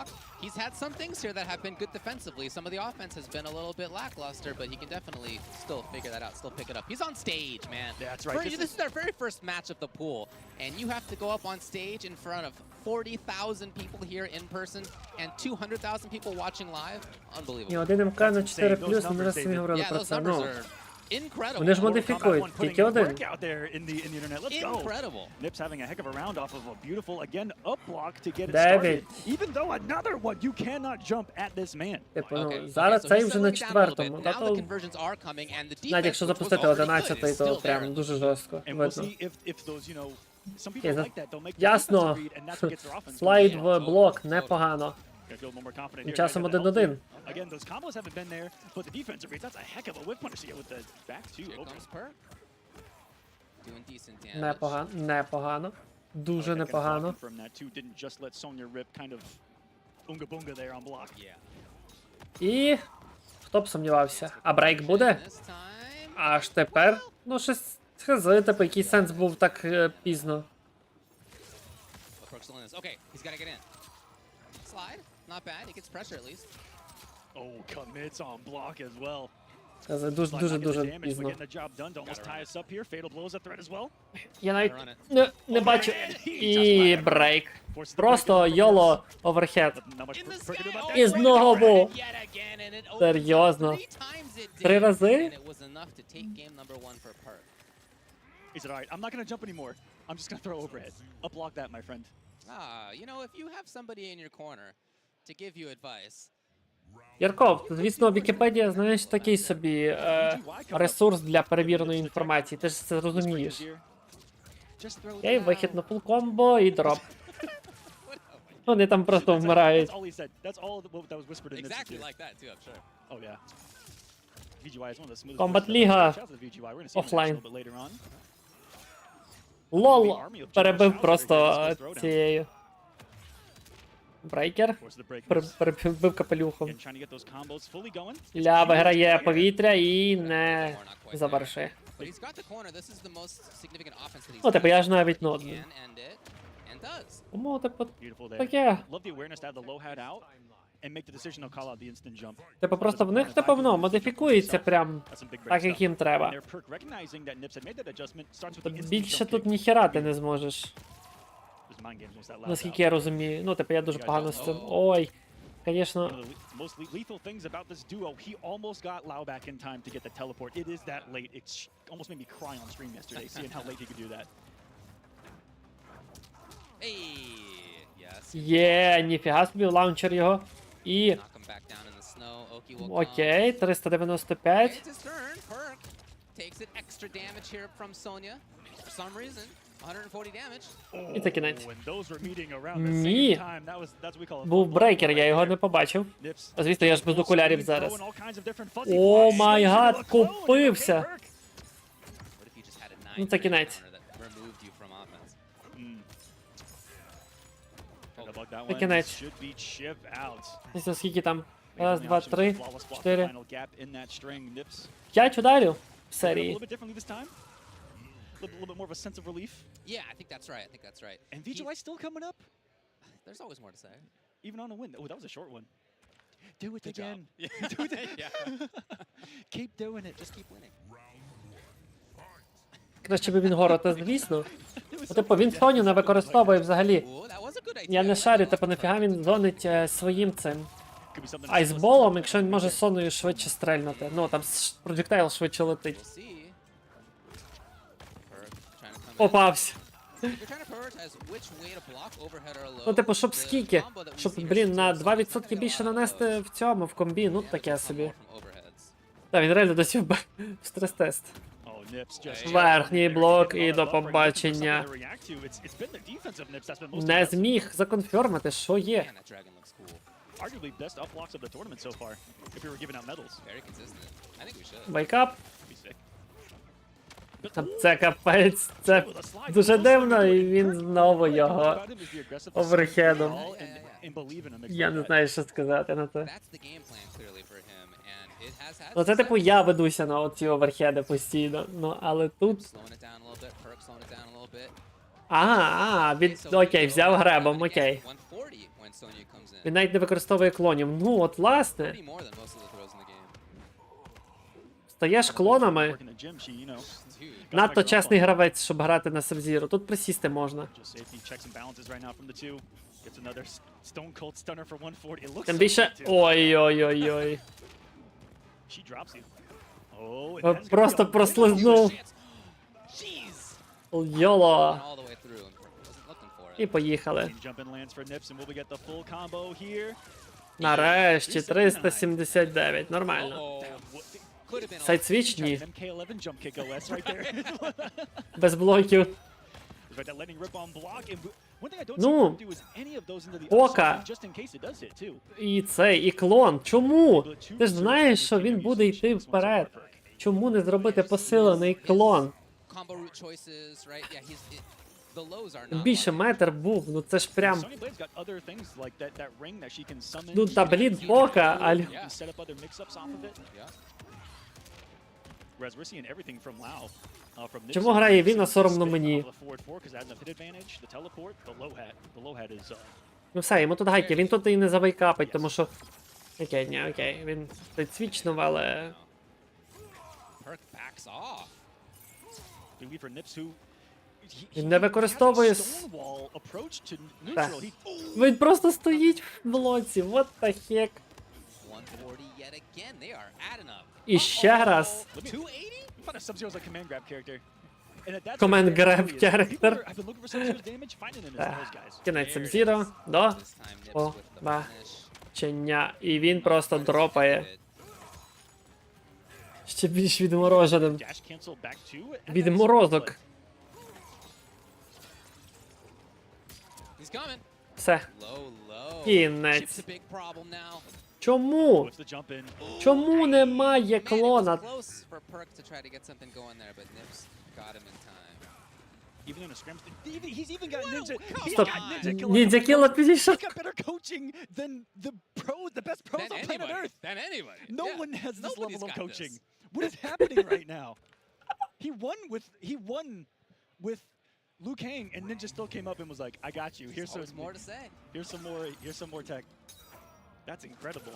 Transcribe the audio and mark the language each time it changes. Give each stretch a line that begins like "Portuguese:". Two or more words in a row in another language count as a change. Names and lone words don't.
English: He's had some things here that have been good defensively. Some of the offense has been a little bit lackluster, but he can definitely still figure that out, still pick it up. He's on stage, man. Yeah, that's right. This is their very first match of the pool, and you have to go up on stage in front of 40,000 people here in person and 200,000 people watching live. Unbelievable.
Ukrainian: І один МК на 4+, ми вже самі говорили про це. Ну, вони ж модифікують, тільки один.
English: Incredible. Nips having a heck of a round off of a beautiful, again, up block to get it
Ukrainian: Дев'ять.
English: started. Even though another one, you cannot jump at this man.
Ukrainian: Типу, ну, зараз цей вже на 4-му. Навіть якщо запустити 11-й, то прям дуже жорстко
English: And we'll
Ukrainian: видно.
English: see if those, you know, some
Ukrainian: Окей,
English: people like that, they'll make the
Ukrainian: ясно.
English: defensive read, and that's what gets their offense
Ukrainian: Слайд
English: going.
Ukrainian: в блок, непогано.
English: Gotta feel a little more confident
Ukrainian: Тим
English: here.
Ukrainian: часом
English: Gotta get that 1-1. help. Again, those combos haven't been there, but the defensive reads, that's a heck of a whip punish to get with the back two. Here Okay. comes Perk. Doing decent damage.
Ukrainian: Непогано, непогано. Дуже
English: That kind of
Ukrainian: непогано.
English: blocking from that too didn't just let Sonya rip kind of unga bunga there on block. Yeah.
Ukrainian: І... Хто б сумнівався? А брейк буде? This time. Аж тепер? Ну, щось схизи, типу, який сенс був так пізно.
English: But Perk's still in this. Okay, he's got to get in. Slide. Not bad. He gets pressure at least. Oh, commits on block as well.
Ukrainian: Дуже,
English: Slide not getting the
Ukrainian: дуже
English: damage, but
Ukrainian: пізно.
English: getting the job done to almost tie us up here. Fatal blows a threat as well.
Ukrainian: Я навіть
English: Run it.
Ukrainian: не бачу. І брейк. Просто
English: yolo overhead. Not much Perk can do about that.
Ukrainian: І знову.
English: Yet again, and it opens
Ukrainian: Серйозно.
English: 3 times it did.
Ukrainian: 3 рази?
English: And it was enough to take game number 1 for Perk. He said, all right, I'm not going to jump anymore. I'm just going to throw overhead. Up block that, my friend. You know, if you have somebody in your corner to give you advice.
Ukrainian: Ярков, звісно, Вікіпедія, знаєш, такий собі ресурс для перевіреної інформації. Ти ж це розумієш.
English: Just throw
Ukrainian: Окей,
English: it
Ukrainian: вихід
English: down.
Ukrainian: на фул комбо і дроп. Вони там просто
English: That's
Ukrainian: вмирають.
English: all he said. That's all that was whispered in Exactly this. like that, too, I'm sure. Oh, yeah. VGY is one of the smoothest.
Ukrainian: Комбат
English: players
Ukrainian: Ліга.
English: ever. Shout out to VGY. We're gonna see him
Ukrainian: Офлайн.
English: a little bit later on.
Ukrainian: Лол перебив просто цією. Брейкер.
English: Of course, the break.
Ukrainian: Перебив капелюхом.
English: Again, trying to get those combos fully going.
Ukrainian: Ля виграє повітря і не завершує.
English: But he's got the corner. This is the most significant offense that he's
Ukrainian: Ну, типу, я ж навіть
English: He
Ukrainian: нодний.
English: can end it, and does.
Ukrainian: Тому, типу,
English: Beautiful there.
Ukrainian: таке.
English: Love the awareness to have the low hat out and make the decision to call out the instant jump.
Ukrainian: Типу, просто в них, типу, ну, модифікується прям
English: That's some big break
Ukrainian: так, як
English: stuff.
Ukrainian: їм треба.
English: And their Perk recognizing that Nips had made that adjustment starts with
Ukrainian: Та
English: the instant
Ukrainian: більше
English: jump
Ukrainian: тут
English: kick.
Ukrainian: ніхера ти не зможеш.
English: There's mind games once that loud
Ukrainian: Наскільки я розумію. Ну, типу, я дуже погано з цим. Ой,
English: One
Ukrainian: звісно.
English: of the most lethal things about this duo, he almost got Lau back in time to get the teleport. It is that late. It almost made me cry on stream yesterday, seeing how late he could do that. Hey, yes.
Ukrainian: Є, ніфіга собі, лаунчер його. І,
English: Knock him back down in the snow. Oki will come.
Ukrainian: окей, 395.
English: It's his turn. Perk takes it extra damage here from Sonya for some reason. 140 damage.
Ukrainian: І це кінець.
English: When those were meeting around the
Ukrainian: Ні.
English: same time, that's what we call a
Ukrainian: Був
English: fun
Ukrainian: брейкер,
English: blow
Ukrainian: я
English: right
Ukrainian: його
English: there.
Ukrainian: не побачив.
English: Nips.
Ukrainian: А звісно, я ж без
English: Full
Ukrainian: окулярів
English: speed,
Ukrainian: зараз.
English: throwing all kinds of different fuzzy
Ukrainian: О
English: flags
Ukrainian: май
English: into
Ukrainian: гад,
English: the clone.
Ukrainian: купився.
English: Okay, Perk. What if you just had a
Ukrainian: Ну, це
English: 9
Ukrainian: кінець.
English: counter that removed you from offense? Gotta bug that
Ukrainian: Це
English: one.
Ukrainian: кінець.
English: Should be chip out.
Ukrainian: Ось скільки там?
English: We have
Ukrainian: Раз,
English: the
Ukrainian: два,
English: option to
Ukrainian: три,
English: flawless block the
Ukrainian: 4.
English: final gap in that string. Nips
Ukrainian: 5 ударів в
English: a
Ukrainian: серії.
English: little bit differently this time. A little bit more of a sense of relief. Yeah, I think that's right. I think that's right. And VGY still coming up, There's always more to say. even on a win. Oh, that was a short one. Do it Good job. again. Yeah. Do it. Yeah. Keep doing it. Just keep winning.
Ukrainian: Краще би він горота, звісно. Ну, типу, він Соню не використовує взагалі.
English: Ooh, that was a good idea.
Ukrainian: Я не шарю, типу, нафіга він зонить своїм цим
English: Could be something.
Ukrainian: айсболом, якщо він може Соною швидше стрельнути. Ну, там проджектайл швидше летить.
English: We'll see. Perk trying to come in.
Ukrainian: Попався.
English: If you're trying to prioritize which way to block overhead or low,
Ukrainian: Ну, типу, щоб
English: the
Ukrainian: скільки?
English: combo that we
Ukrainian: Щоб,
English: see here
Ukrainian: блін, на
English: is
Ukrainian: 2%
English: getting
Ukrainian: більше
English: a lot of
Ukrainian: нанести
English: those.
Ukrainian: в цьому, в комбі, ну
English: Yeah,
Ukrainian: таке
English: there's
Ukrainian: собі.
English: more from overheads.
Ukrainian: Та, він реально досі в стрес-тест.
English: Oh, Nips just
Ukrainian: Верхній блок і до побачення. Не зміг законфірмити, що є.
English: Man, that dragon looks cool. Arguably best up blocks of the tournament so far. If we were giving out medals, Very consistent. I think we should.
Ukrainian: Вейкап.
English: be sick.
Ukrainian: Це капець, це дуже дивно, і він знову його оверхедом. Я не знаю, що сказати на це.
English: That's the game plan clearly for him, and it has had
Ukrainian: Ну це типу
English: success.
Ukrainian: я ведуся на оці оверхеди постійно, ну але тут...
English: Slowing it down a little bit, Perk slowing it down a little bit.
Ukrainian: Ага, він, окей, взяв гребом, окей.
English: 140 when Sonya comes in.
Ukrainian: Він навіть не використовує клонів. Ну, от власне.
English: Pretty more than most of the throws in the game.
Ukrainian: Стаєш клонами.
English: Working the gym, she, you know, Dude.
Ukrainian: Надто чесний гравець, щоб грати на Sub-Zero. Тут присісти можна.
English: just safety checks and balances right now from the two. Gets another stone cold stunner for 140. It looks
Ukrainian: Тим
English: so
Ukrainian: більше...
English: good, too.
Ukrainian: Ой-ой-ой-ой.
English: She drops you. Oh, and
Ukrainian: От
English: that's gonna
Ukrainian: просто
English: be a
Ukrainian: прослизнув.
English: Jeez.
Ukrainian: Йоло.
English: All the way through and wasn't looking for
Ukrainian: І
English: it.
Ukrainian: поїхали.
English: Jump in lands for Nips, and will we get the full combo here?
Ukrainian: Нарешті 379. Нормально.
English: Oh, could have been a side switch?
Ukrainian: Ні.
English: MK11 jump kick OS right there.
Ukrainian: Без блоків.
English: Right, that letting rip on block. And one thing I don't
Ukrainian: Ну,
English: see him do is any of those into the
Ukrainian: Ока.
English: upside, just in case it does hit too.
Ukrainian: І цей, і клон. Чому? Ти ж знаєш, що він буде йти вперед. Чому не зробити посилений клон?
English: combo route choices, right? Yeah, the lows are
Ukrainian: Тим
English: not
Ukrainian: більше
English: working.
Ukrainian: метр був, ну це ж прям...
English: Sony Blade's got other things like that ring that she can summon.
Ukrainian: Ну та блін, Ока, аль...
English: You can set up other mix-ups off of it. Yeah. Whereas we're seeing everything from Lao. From Nips
Ukrainian: Чому
English: and
Ukrainian: грає він, а
English: Nips
Ukrainian: соромно
English: spin
Ukrainian: мені?
English: off the forward four 'cause it has a hit advantage, the teleport, the low hat is
Ukrainian: Ну все, йому тут гайки, він тут і не завайкапить, тому що... Окей, ні, окей, він тут свічнув, але...
English: Perk backs off. we for Nips who
Ukrainian: Він не використовує...
English: Stonewall approach to
Ukrainian: Так.
English: neutral.
Ukrainian: Він просто стоїть в блоці,
English: what the heck. 140 yet again. They are adding up.
Ukrainian: І ще раз. 280?
English: We found a Sub-Zero's like command grab character. And that's Command what it grab really is. character. People I've been looking for Sub-Zero's damage, finding him is those guys.
Ukrainian: Кінець Sub-Zero, до
English: This time Nips
Ukrainian: О,
English: with the
Ukrainian: ба.
English: punish.
Ukrainian: Чення. І він просто дропає. Ще більш відмороженим.
English: Dash cancel back two. and
Ukrainian: Від
English: that's
Ukrainian: морозок.
English: like- He's coming.
Ukrainian: Все.
English: Low, low.
Ukrainian: Кінець.
English: Chip's a big problem now.
Ukrainian: Чому?
English: What's the jump in?
Ukrainian: Чому немає
English: Man, it was
Ukrainian: клона?
English: close for Perk to try to get something going there, but Nips got him in time. Even in a scrim, he's even got ninja. He's
Ukrainian: Стоп.
English: got ninja killer.
Ukrainian: Ніндзя Кілла підійшов.
English: He's got better coaching than the best pros Than on planet anybody. Earth. Than anybody. No Yeah. one has this Nobody's level of got coaching. this. What is happening right now? He won with Liu Kang, and Ninja still came up and was like, "I got you. There's always more to say. Here's some more tech." That's incredible.